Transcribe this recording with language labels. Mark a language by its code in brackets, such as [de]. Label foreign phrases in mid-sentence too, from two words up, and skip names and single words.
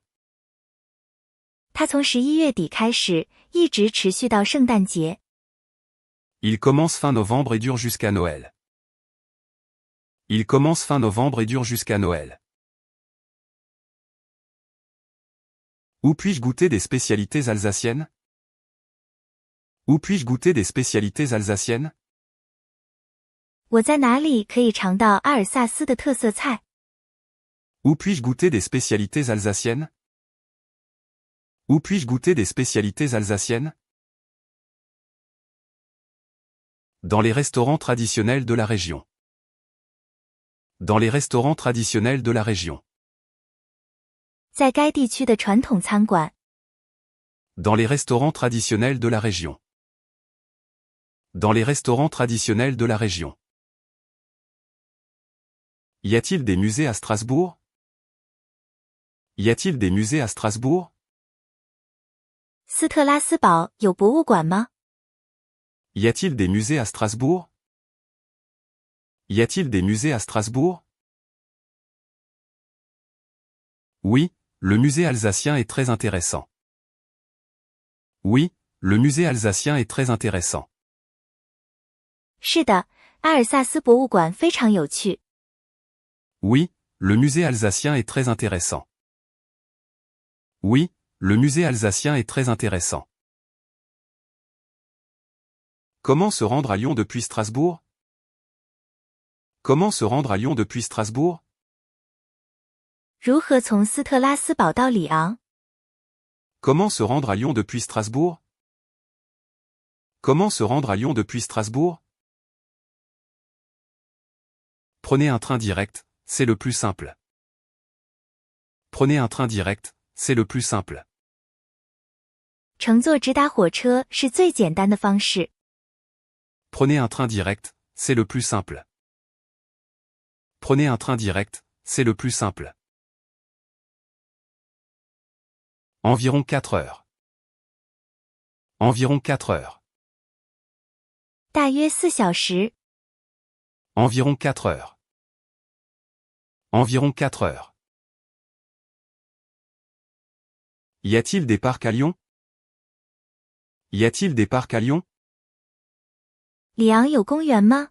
[zh] 它从11月底开始，一直持续到圣诞节。 [fr] Il commence fin novembre et dure jusqu'à Noël. Il commence fin novembre et dure jusqu'à Noël. Où puis-je goûter des spécialités alsaciennes? Où puis-je goûter des spécialités alsaciennes? [zh] 我在哪里可以尝到阿尔萨斯的特色菜？ [fr] Où puis-je goûter des spécialités alsaciennes? Où puis-je goûter des spécialités alsaciennes? Dans les restaurants traditionnels de la région. Dans les restaurants traditionnels de la région. [zh] 在该地区的传统餐馆。 [fr] Dans les restaurants traditionnels de la région. Dans les restaurants traditionnels de la région. Y a-t-il des musées à Strasbourg? Y a-t-il des musées à Strasbourg? [zh] 斯特拉斯堡有博物馆吗？ [fr] Y a-t-il des musées à Strasbourg? Y a-t-il des musées à Strasbourg? Oui, le musée alsacien est très intéressant. Oui, le musée alsacien est très intéressant. [zh] 是的，阿尔萨斯博物馆非常有趣。 [fr] Oui, le musée alsacien est très intéressant. Oui, le musée alsacien est très intéressant. Comment se rendre à Lyon depuis Strasbourg? Comment se rendre à Lyon depuis Strasbourg? [zh] 如何从斯特拉斯堡到里昂？ [fr] Comment se rendre à Lyon depuis Strasbourg? Comment se rendre à Lyon depuis Strasbourg? Prenez un train direct, c'est le plus simple. Prenez un train direct, c'est le plus simple. [zh] 乘坐直达火车是最简单的方式。 [fr] Prenez un train direct, c'est le plus simple. Prenez un train direct, c'est le plus simple. Environ 4 heures. Environ 4 heures. [zh] 大约4小时。 [fr] Environ 4 heures. Environ 4 heures. Y a-t-il des parcs à Lyon? Y a-t-il des parcs à Lyon? [zh] 里昂有公园吗？